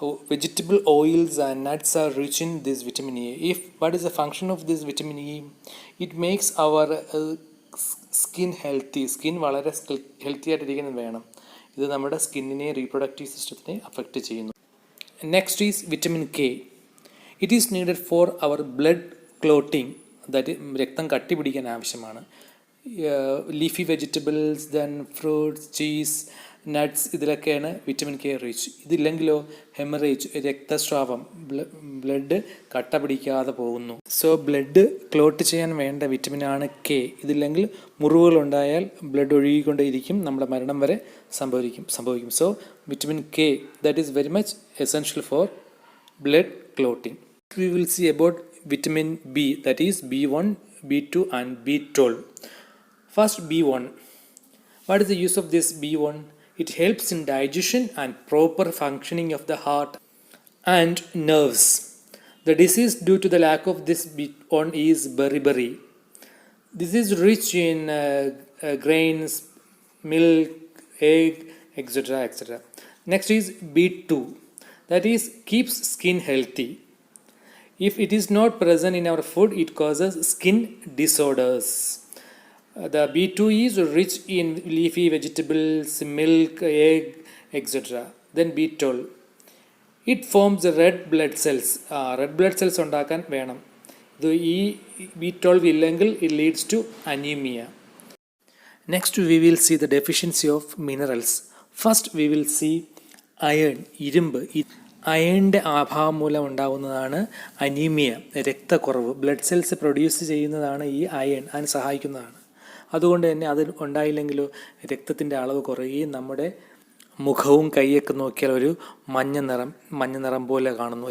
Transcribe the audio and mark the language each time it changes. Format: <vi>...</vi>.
<en>Vegetable oils and nuts are rich in this vitamin E. What is the function of this vitamin E? It makes our skin healthy.</en> <ml>Skin വളരെ healthy ആയിട്ടിരിക്കുന്നത് വേണം. ഇത് നമ്മുടെ സ്കിന്നിനെ, reproductive സിസ്റ്റത്തിനെ affect ചെയ്യുന്നു.</ml> <en>Next is vitamin K. It is needed for our blood clotting,</en> <ml>അതായത് രക്തം കട്ടി പിടിക്കാൻ ആവശ്യമാണ്. Leafy vegetables, then fruits, cheese, nuts, ഇതിലൊക്കെയാണ് vitamin K rich. ഇതില്ലെങ്കിലോ haemorrhage, രക്തസ്രാവം, ബ്ലഡ് കട്ട പിടിക്കാതെ പോകുന്നു. സോ ബ്ലഡ് ക്ലോട്ട് ചെയ്യാൻ വേണ്ട വിറ്റമിനാണ് കെ. ഇതില്ലെങ്കിൽ മുറിവുകളുണ്ടായാൽ ബ്ലഡ് ഒഴുകിക്കൊണ്ടേയിരിക്കും, നമ്മുടെ മരണം വരെ സംഭവിക്കും.</ml> <en>So vitamin K, that is very much essential for blood clotting. We will see about vitamin B, that is B1, B2 and B12. First, B1. What is the use of this B1? It helps in digestion and proper functioning of the heart and nerves. The disease due to the lack of this B1 is beriberi. This is rich in grains, milk, egg, etc. Next is B2. That is keeps skin healthy. If it is not present in our food, it causes skin disorders. The B2 is rich in leafy vegetables, milk, egg, etc. Then B12. It forms red blood cells. Red blood cells</en> <ml>ഉണ്ടാക്കാൻ വേണം. ഇത് ഈ B12 ഇല്ലെങ്കിൽ</ml> <en>it leads to anemia. Next we will see the deficiency of minerals. First we will see iron, ഇരുമ്പ്.</en> <ml>അയണിൻ്റെ അഭാവം മൂലം ഉണ്ടാകുന്നതാണ് anaemia, രക്തക്കുറവ്. Blood cells produce ചെയ്യുന്നതാണ് ഈ അയൺ, അതിന് സഹായിക്കുന്നതാണ്. അതുകൊണ്ട് തന്നെ അത് ഉണ്ടായില്ലെങ്കിലോ രക്തത്തിൻ്റെ അളവ് കുറയുകയും നമ്മുടെ മുഖവും കൈയൊക്കെ നോക്കിയാൽ ഒരു മഞ്ഞ നിറം പോലെ കാണുന്നു.</ml>